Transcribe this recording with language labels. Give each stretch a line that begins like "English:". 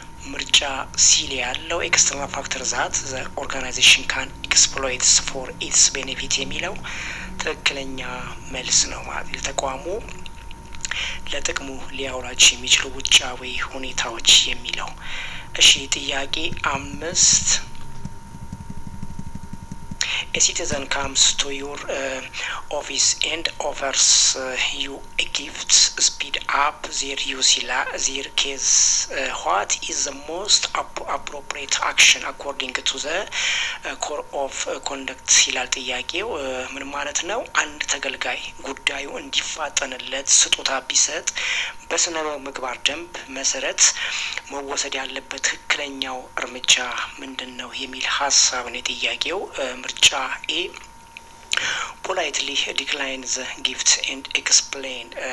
Amharic: ምርጫ ሲል ያለው
English: ኤክስተርናል ፋክተር ዛት ዘ ኦርጋናይዜሽን ካን ኤክስፕሎይትስ ፎር ኢትስ ቤኔፊት
Amharic: የሚለው ትክክለኛ መልስ ነው ማለት ነው። ተቋሙ ለጥቅሙ ሊያውላቸው የሚችሉ ውጫዊ ሁኔታዎች የሚለው። እሺ ጥያቄ 5
English: A citizen comes to your office and offers you a gift, speed up their use their case. What is the most appropriate action according to the core of conduct
Amharic: ይላል ጥያቄው። ምን ማለት ነው? አንድ ተገልጋይ ጉዳዩ እንዲፋጠንለት ስጦታ ቢሰጥ በስነ ምግባር ደንብ መሰረት መወሰድ ያለበት ትክክለኛው እርምጃ ምንድነው የሚል ሀሳብ ነው ጥያቄው። ምርጫ ኤ
English: politely decline the gift and explain